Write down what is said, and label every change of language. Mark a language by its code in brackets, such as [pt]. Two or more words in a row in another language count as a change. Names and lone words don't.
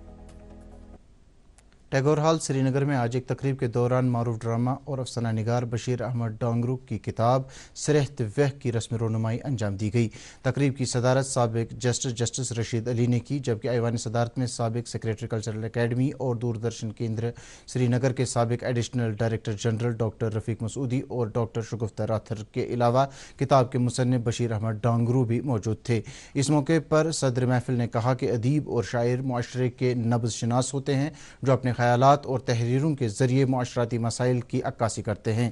[ur] ٹیگور ہال سری نگر میں آج ایک تقریب کے دوران معروف ڈرامہ اور افسانہ نگار بشیر احمد ڈانگرو کی کتاب سرہت وہ کی رسم رونمائی انجام دی گئی۔ تقریب کی صدارت سابق جسٹس رشید علی نے کی، جبکہ ایوان صدارت میں سابق سیکریٹری کلچرل اکیڈمی اور دوردرشن کیندر سری نگر کے سابق ایڈیشنل ڈائریکٹر جنرل ڈاکٹر رفیق مسعودی اور ڈاکٹر شگفتہ راتھر کے علاوہ کتاب کے مصنف بشیر احمد ڈانگرو بھی موجود تھے۔ اس موقع پر صدر محفل نے کہا کہ ادیب اور شاعر معاشرے کے نبض شناس ہوتے ہیں جو اپنے خیالات اور تحریروں کے ذریعے معاشرتی مسائل کی عکاسی کرتے ہیں۔